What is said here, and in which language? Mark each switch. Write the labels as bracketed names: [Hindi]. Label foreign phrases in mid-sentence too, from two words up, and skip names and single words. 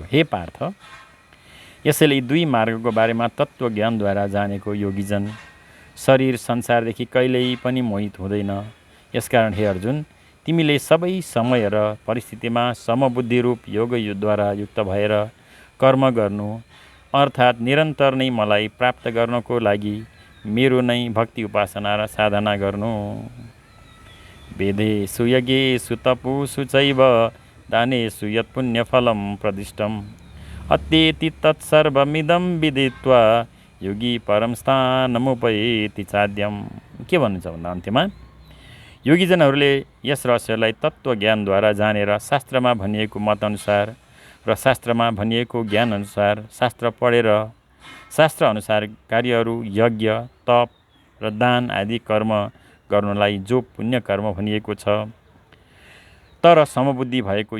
[Nepali] हे पार्थ, यसैले यी दुई मार्गको बारेमा तत्त्वज्ञानद्वारा जानेको योगीजन शरीर संसारदेखि कहिल्यै पनि मोहित हुँदैन। यसकारण हे अर्जुन, तिमीले सबै समय र परिस्थितिमा समबुद्धि रूप योगद्वारा युक्त भएर कर्म गर्नु अर्थात् निरन्तर नै मलाई प्राप्त गर्नको लागि मेरो नै भक्ति उपासना र साधना गर्नु। [Sanskrit] वेदेषु यज्ञेषु तपस्सु चैव दानेषु यत् पुण्यफलं प्रदिष्टम् अत्येति तत्सर्वमिदं विदित्वा योगी परम स्थानमुपैति चाद्यम। [Nepali] के भन्नुहुन्छ भन्दा अन्त्यमा योगीजनहरूले यस रहस्यलाई तत्त्वज्ञानद्वारा जानेर शास्त्रमा भनिएको मतअनुसार र शास्त्रमा भनिएको ज्ञानअनुसार शास्त्र पढेर शास्त्रअनुसार कार्यहरू यज्ञ तप र दान आदि कर्म गर्नलाई जो पुण्य कर्म भनिएको छ, तर समबुद्धि भएको